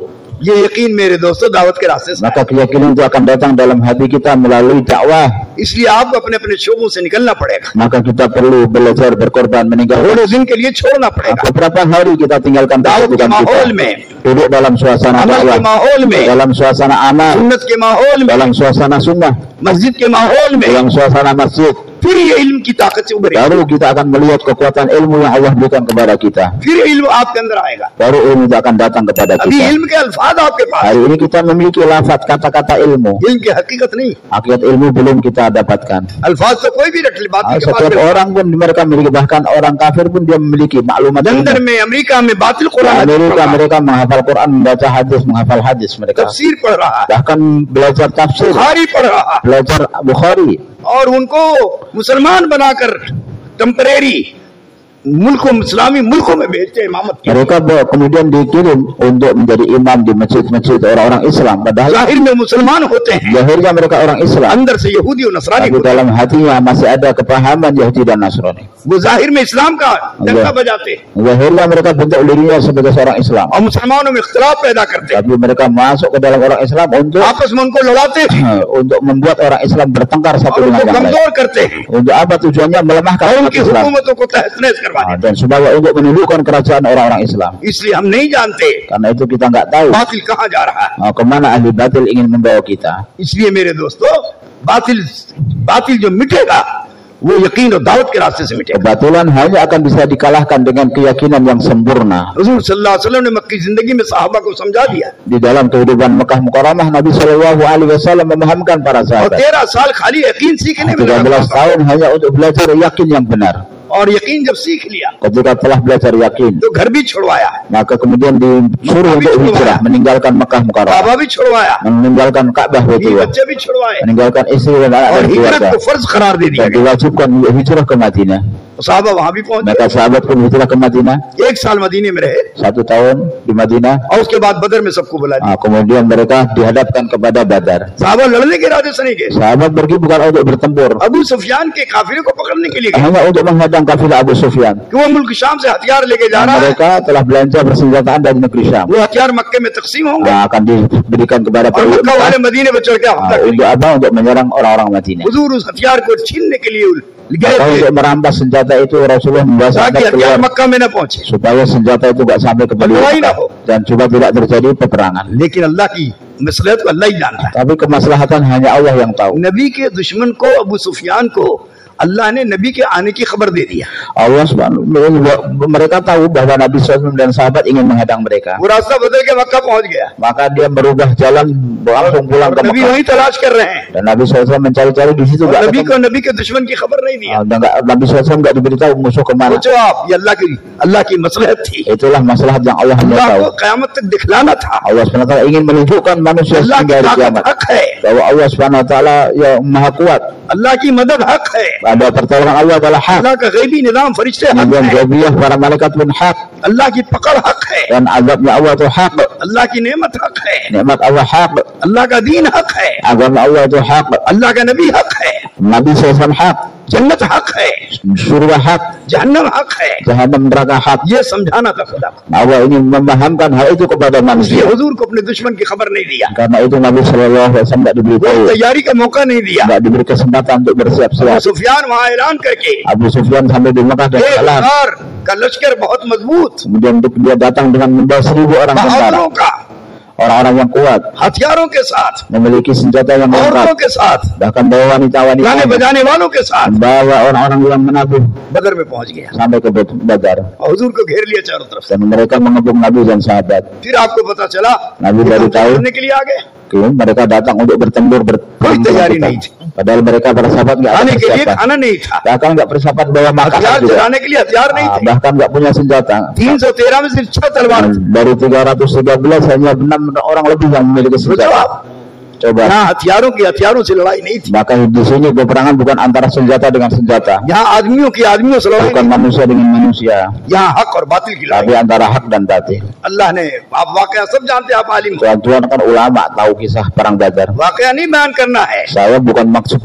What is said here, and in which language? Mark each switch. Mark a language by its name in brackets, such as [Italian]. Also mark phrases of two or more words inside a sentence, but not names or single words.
[Hindi] ये यकीन मेरे दोस्तों दावत के रास्ते से, [Indonesian] Maka keyakinan itu akan datang dalam hati kita melalui dakwah. [Hindi] इसलिए आपको अपने अपने शोबों से निकलना पड़ेगा, [Indonesian] Maka kita perlu belajar berkorban, meninggalkan. [Hindi] थोड़े दिन के लिए छोड़ना पड़ेगा, [Indonesian] Beberapa hari kita tinggalkan [Hindi] दावत के [Indonesian] kesibukan kita, [Hindi] माहौल में, [Indonesian] duduk dalam suasana [Hindi] अमल के [Indonesian] dakwah, [Hindi] माहौल में, [Indonesian] dalam suasana amal, [Hindi] सुन्नत के माहौल में, [Indonesian] dalam suasana sunnah, [Hindi] मस्जिद के माहौल में, [Indonesian] dalam suasana masjid. [Hindi] फिर ये इल्म की ताकत से उभरेगा, [Indonesian] Baru kita akan melihat kekuatan ilmu yang Allah berikan kepada kita. [Hindi] फिर इल्म आपके अंदर आएगा। [Indonesian] Baru ilmu itu akan datang kepada [Hindi] अभी [Indonesian] kita. [Hindi] इल्म के अल्फाज आपके पास, [Indonesian] Hari ini kita memiliki lafaz kata-kata ilmu. [Hindi] इल्म की हकीकत नहीं, [Indonesian] Hakikat ilmu belum kita dapatkan. [Hindi] अल्फाज तो कोई भी रख ले, बात के [Indonesian] Setiap [Hindi] पास [Indonesian] orang pun mereka memiliki, bahkan orang kafir pun dia memiliki maklumat ilmu. [Hindi] लंदन में, अमेरिका में बातिल [Indonesian] Di [Hindi] कुरान [Indonesian] Amerika mereka menghafal Quran, membaca hadis, menghafal hadis mereka. [Hindi] तफसीर पढ़ रहा है, [Indonesian] Bahkan belajar tafsir, [Hindi] बुखारी पढ़ रहा है, [Indonesian] belajar Bukhari. [Hindi] और उनको मुसलमान बनाकर टेम्परेरी मुल्कों इस्लामी मुल्कों में भेजते हैं इमामत की। [Indonesian] Mereka kemudian dikirim untuk menjadi imam di masjid-masjid orang-orang Islam. Padahal [Hindi] जाहिर में मुसलमान होते हैं, [Indonesian] zahirnya mereka orang Islam, [Hindi] अंदर से यहूदी और नसरानी [Indonesian] tapi [Hindi] होते हैं। [Indonesian] dalam hatinya masih ada kepahaman Yahudi dan Nasrani. [Hindi] वो जाहिर में इस्लाम का डंका बजाते हैं [Indonesian] Zahirnya mereka bentuk dirinya sebagai seorang Islam, [Hindi] और मुसलमानों में इख्तिलाफ पैदा करते हैं, [Indonesian] tapi mereka masuk ke dalam orang Islam untuk [Hindi] आपस में उनको लड़ाते हैं [Indonesian] untuk membuat orang Islam bertengkar satu [Hindi] और [Indonesian] dengan [Hindi] उनको [Indonesian] yang lain. [Hindi] कमजोर करते हैं [Indonesian] Untuk apa tujuannya? Melemahkan [Hindi] और [Indonesian] umat [Hindi] उनकी [Indonesian] Islam. [Hindi] हुकूमतों को तहस-नहस करवाने। [Indonesian] Dan supaya untuk menundukkan kerajaan orang-orang Islam. [Hindi] इसलिए हम नहीं जानते [Indonesian] Karena itu kita nggak tahu [Hindi] बातिल कहाँ जा रहा है। [Indonesian] kemana ahli batil ingin membawa kita. [Hindi] इसलिए मेरे दोस्तों बातिल जो मिटेगा वो यकीन और दावत के रास्ते से मिटेगा। [Indonesian] Kebatilan hanya akan bisa dikalahkan dengan keyakinan yang sempurna. [Hindi] हुजूर [Arabic] صلى الله عليه وسلم [Hindi] ने मक्की जिंदगी में सहाबा को समझा दिया [Indonesian] Di dalam kehidupan Mekah Mukarramah, Nabi [Arabic] صلى الله عليه وسلم [Indonesian] memahamkan para [Hindi] और [Indonesian] sahabat. [Hindi] 13 साल खाली यकीन सीखने में [Indonesian] 13 [Hindi] लगा [Indonesian] tahun hanya untuk belajar yakin yang benar. [Hindi] और यकीन जब सीख लिया [Indonesian] Ketika telah belajar yakin, [Hindi] तो घर भी छुड़वाया, [Indonesian] maka kemudian disuruh untuk hijrah, meninggalkan Mekah Mukarramah, [Hindi] बाबा भी छुड़वाया [Indonesian] meninggalkan Ka'bah [Hindi] बीवी [Indonesian] Baitullah, [Hindi] बच्चे भी छुड़वाए [Indonesian] meninggalkan istri dan anak [Hindi] और [Indonesian] dan [Hindi] हिजरत [Indonesian] keluarga, [Hindi] को फर्ज करार दे दिया [Indonesian] dan [Hindi] गया। [Indonesian] diwajibkan untuk hijrah ke Madinah. [Hindi] साहबा वहां भी पहुंचे, [Indonesian] Maka sahabat pun hijrah ke Madinah, [Hindi] 1 साल मदीने में रहे [Indonesian] 1 tahun di Madinah. [Hindi] और उसके बाद बदर में सबको बुला दिया। [Indonesian] Kemudian mereka dihadapkan kepada Badar. [Hindi] साहबा लड़ने के इरादे से नहीं गए, [Indonesian] Sahabat pergi bukan untuk bertempur, [Hindi] अबू सुफियान के काफिले को पकड़ने के लिए गए [Indonesian] hanya untuk menghadang kafilah Abu Sufyan. [Hindi] कि वो मुल्क शाम से हथियार लेके जा रहा है, [Indonesian] Mereka telah belanja persenjataan dari negeri Syam. [Hindi] वो हथियार मक्के में तकसीम होंगे [Indonesian] Akan diberikan kepada [Hindi] और [Indonesian] penduduk [Hindi] मक्का वाले [Indonesian] Mekah. [Hindi] मदीने में चढ़ के हमला करेंगे। [Indonesian] Untuk apa? Untuk menyerang orang-orang Madinah. [Hindi] हुजूर उस हथियार को छीनने के लिए गए [Indonesian] Maka [Hindi] थे [Indonesian] untuk merampas senjata itu Rasulullah membawa [Hindi] ताकि [Indonesian] sahabat [Hindi] हथियार [Indonesian] keluar [Hindi] मक्का में न पहुंचे, [Indonesian] supaya senjata itu nggak sampai ke penduduk Berdoa Mekah. ho. Dan coba tidak terjadi peperangan. [Hindi] लेकिन अल्लाह की मसलहत को अल्लाह ही जानता है। [Indonesian] Tapi kemaslahatan hanya Allah yang tahu. [Hindi] नबी के दुश्मन को अबू सुफियान को अल्लाह ने नबी के आने की खबर दे दिया। [Indonesian] Allah Subhanahu mereka tahu bahwa Nabi SAW dan sahabat ingin menghadang mereka. [Hindi] वो रास्ता बदल के मक्का पहुंच गया [Indonesian] Maka dia merubah jalan langsung pulang ke [Hindi] नबी [Indonesian] Mekah. [Hindi] वही तलाश कर रहे हैं [Indonesian] Dan Nabi SAW mencari-cari di situ [Hindi] और [Indonesian] nggak [Hindi] नबी [Indonesian] ketemu. [Hindi] को नबी के दुश्मन की खबर नहीं दिया। [Indonesian] Dan Nabi SAW nggak diberitahu musuh kemana. [Hindi] सोचो आप, ये अल्लाह की मसलहत थी, [Indonesian] Itulah masalah yang Allah hanya [Hindi] अल्लाह [Indonesian] tahu. [Hindi] को क़यामत तक दिखलाना था। [Indonesian] Allah SWT ingin menunjukkan manusia [Hindi] अल्लाह [Indonesian] hingga [Hindi] की [Indonesian] hari [Hindi] ताकत [Indonesian] kiamat [Hindi] हक है, [Indonesian] bahwa Allah SWT yang maha kuat. [Hindi] अल्लाह की मदद हक है, [Indonesian] Ada pertolongan Allah adalah hak. [Hindi] अल्लाह का गैबी निज़ाम फरिश्ते हक [Indonesian] Kemudian [Hindi] है, [Indonesian] Gaibiyah para malaikat pun hak. [Hindi] अल्लाह की पकड़ हक है, [Indonesian] Dan azabnya Allah itu hak. [Hindi] अल्लाह की नेमत हक है, [Indonesian] Nikmat Allah hak. [Hindi] अल्लाह का दीन हक है, [Indonesian] Agama Allah itu hak. [Hindi] अल्लाह का नबी हक है। [Indonesian] Nabi SAW hak. [Hindi] जन्नत हक है, [Indonesian] surga hak, [Hindi] जहन्नम हक है, [Indonesian] jahanam neraka hak. [Hindi] ये समझाना था खुदा को। [Indonesian] Allah ini memahamkan hal itu kepada [Hindi] इसलिए [Indonesian] manusia. [Hindi] हुजूर को अपने दुश्मन की खबर नहीं दिया, [Indonesian] Karena itu Nabi [Arabic] صلى الله عليه وسلم [Indonesian] tidak diberitahu, [Hindi] कोई तैयारी का मौका नहीं दिया। [Indonesian] tidak diberi kesempatan untuk [Hindi] अबू [Indonesian] bersiap-siap. [Hindi] सुफियान वहां ऐलान करके [Indonesian] Abu Sufyan sampai di Mekah dan kalah. [Hindi] 1000 का लश्कर बहुत मजबूत, [Indonesian] Kemudian dia datang dengan membawa 1000 orang tentara, [Hindi] बहादुरों का, [Indonesian] orang-orang yang kuat, [Hindi] हथियारों के साथ, [Indonesian] memiliki senjata yang [Hindi] औरतों [Indonesian] lengkap, [Hindi] के साथ, [Indonesian] bahkan bawa [Hindi] गाने [Indonesian] wanita-wanita, [Hindi] बजाने वालों के साथ [Indonesian] membawa orang-orang yang menabuh [Hindi] बदर में पहुंच गया [Indonesian] sampai ke Badar. [Hindi] और हुजूर को घेर लिया चारों तरफ से। [Indonesian] Dan mereka mengebung Nabi dan sahabat. [Hindi] फिर आपको पता चला [Indonesian] Nabi [Hindi] ये [Indonesian] baru [Hindi] काम [Indonesian] tahu, [Hindi] करने के लिए आ गए, [Indonesian] mereka datang untuk bertempur [Hindi] कोई तैयारी नहीं थी, [Indonesian] Padahal mereka para sahabat nggak ada [Hindi] खाने के लिए [Indonesian] persiapan, [Hindi] खाना नहीं था, [Indonesian] bahkan nggak persiapan bawa makanan [Hindi] हथियार [Indonesian] juga, [Hindi] चलाने के लिए हथियार नहीं थे। [Indonesian] bahkan nggak punya senjata. [Hindi] 313 में सिर्फ 6 तलवार थी। [Indonesian] Dari 313 hanya 6 orang lebih yang memiliki [Hindi] सोचो [Indonesian] senjata. [Hindi] आप, [Indonesian] Coba. [Hindi] यहाँ हथियारों से लड़ाई नहीं थी, [Indonesian] Maka di sini peperangan bukan antara senjata dengan senjata, [Hindi] यहाँ आदमियों से लड़ाई [Indonesian] bukan [Hindi] नहीं, [Indonesian] manusia dengan manusia, [Hindi] यहाँ हक और बातिल की लड़ाई। [Indonesian] tapi antara hak dan batil. [Hindi] अल्लाह ने, आप वाकया सब जानते हैं, आप आलिम हो, [Indonesian] Tuan-tuan kan ulama tahu kisah perang Badar. [Hindi] वाकया नहीं बयान करना है [Indonesian] Saya bukan bermaksud